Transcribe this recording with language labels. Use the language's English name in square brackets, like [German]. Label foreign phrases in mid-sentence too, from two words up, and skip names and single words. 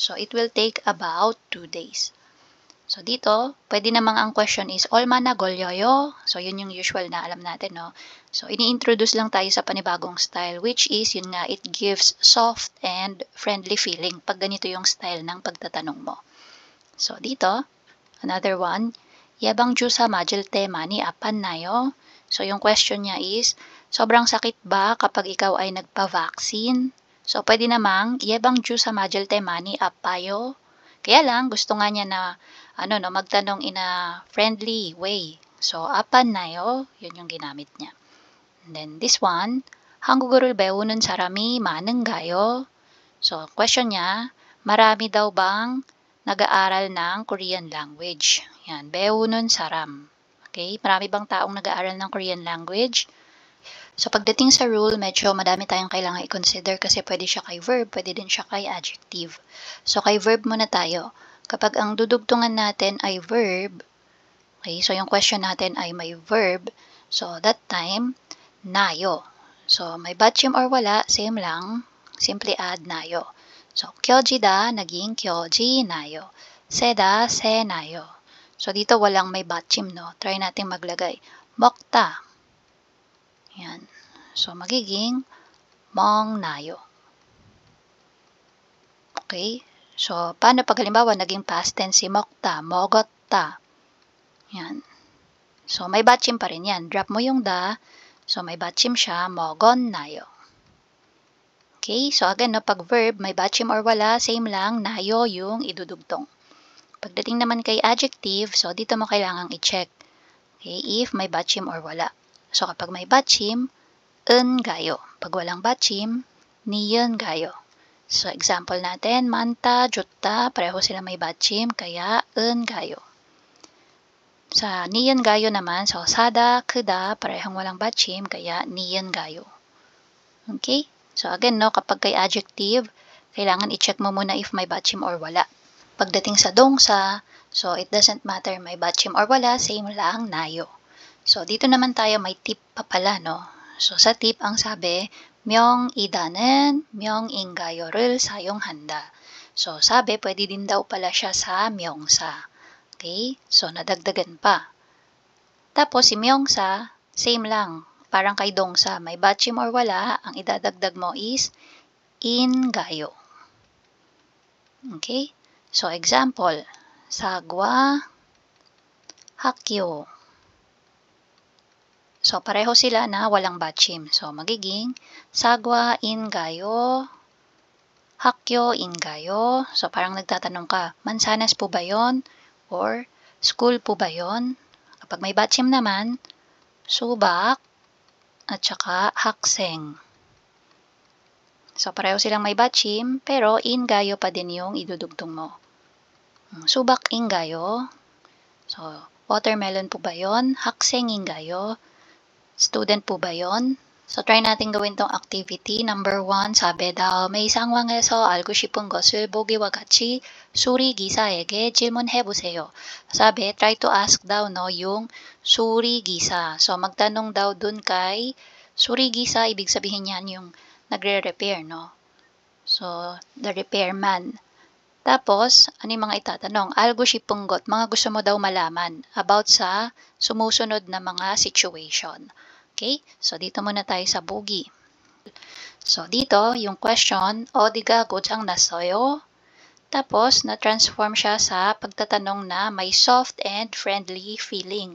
[English] So, it will take about 2 days. [Filipino] So, dito, pwede namang ang question is, [Korean] 얼마나 걸려요? [Filipino] So, yun yung usual na alam natin, So, ini-introduce lang tayo sa panibagong style, [English] which is, [Filipino] yun nga, [English] it gives soft and friendly feeling [Filipino] pag ganito yung style ng pagtatanong mo. So, dito, [English] another one, [Korean] 예방 주사 맞을 때 많이 아팠나요? [Filipino] So, yung question niya is, sobrang sakit ba kapag ikaw ay nagpa-vaccine? So, pwede namang, [Korean] 예방 주사 맞을 때 많이 아파요? [Filipino] Kaya lang, gusto nga niya na, magtanong [English] in a friendly way. [Filipino] So, [Korean] 아팠나요? [Filipino] Yun yung ginamit niya. [English] And then, this one, [Korean] 한국어를 배우는 사람이 많은가요? [Filipino] So, question niya, marami daw bang nag-aaral ng [English] Korean language? [Filipino] Yan, [Korean] 배우는 사람. [Filipino] Okay, marami bang taong nag-aaral ng [English] Korean language? [Filipino] So, pagdating sa rule, medyo madami tayong kailangan i-consider kasi pwede siya kay verb, pwede din siya kay adjective. So, kay verb muna tayo. Kapag ang dudugtungan natin ay verb, okay, so yung question natin ay may verb, so that time, nayo. So, may batchim or wala, same lang, simply add nayo. So, [Korean] 켜지다, naging 켜지 nayo. 세다, 세 nayo. [Filipino] So, dito walang may batchim, Try natin maglagay. 먹다. Yan. So, magiging 먹나요. Okay? So, paano pag halimbawa naging past tense si 먹다, 먹었다. Yan. So, may batchim pa rin yan. Drop mo yung da. So, may batchim siya, 먹었나요. Okay? So, again, pag verb, may batchim or wala, same lang, nayo yung idudugtong. Pagdating naman kay adjective, so dito mo kailangang i-check. Okay, if may batchim or wala. So kapag may batchim, 은가요. Pag walang batchim, 니은가요. So example natin, [Korean] 많다, 좋다, [Filipino] pareho sila may batchim, kaya 은가요. Sa 니은가요 naman, so [Korean] 사다, 크다, [Filipino] parehong walang batchim, kaya 니은가요. Okay? So again, kapag kay adjective, kailangan i-check mo muna if may batchim or wala. Pagdating sa dongsa, so [English] it doesn't matter [Filipino] may batchim or wala, same lang, nayo. So dito naman tayo may tip pa pala, So sa tip ang sabi, [Korean] 명이다는 명인가요를 사용한다. [Filipino] So, sabi, pwede din daw pala siya sa 명사. Okay? So, nadagdagan pa. Tapos, si 명사, same lang. Parang kay 동사. May 받침 or wala, ang idadagdag mo is 인가요. Okay? So, example, sagwa, 학교. So, pareho sila na walang 받침. So, magiging sagwa인가요? [Korean] 학교인가요? [Filipino] So, parang nagtatanong ka, mansanas po ba yon? Or, school po ba yon? Kapag may 받침 naman, subak at saka 학생. So, pareho silang may 받침, pero 인가요 pa din yung idudugtong mo. 수박인가요? So, watermelon po ba yon? 학생인가요? Student po ba yon? So, try natin gawin tong activity. [Korean] Number 1, sabi 다음의 상황에서 알고 싶은 것을 보기와 같이 수리 기사에게 질문해 보세요. [Filipino] Sabi, [English] try to ask [Filipino] daw no yung 수리 기사. So, magtanong daw dun kay 수리 기사, ibig sabihin yan yung nagre-repair, no? [English] So, the repairman. [Filipino] Tapos, ano yung mga itatanong? [Korean] Algo 싶은 것, [Filipino] mga gusto mo daw malaman about sa sumusunod na mga situation. Okay? So, dito muna tayo sa bogi. So, dito, yung question, [Korean] 어디가 고장 났어요? [Filipino] Tapos, na-transform siya sa pagtatanong na may [English] soft and friendly feeling.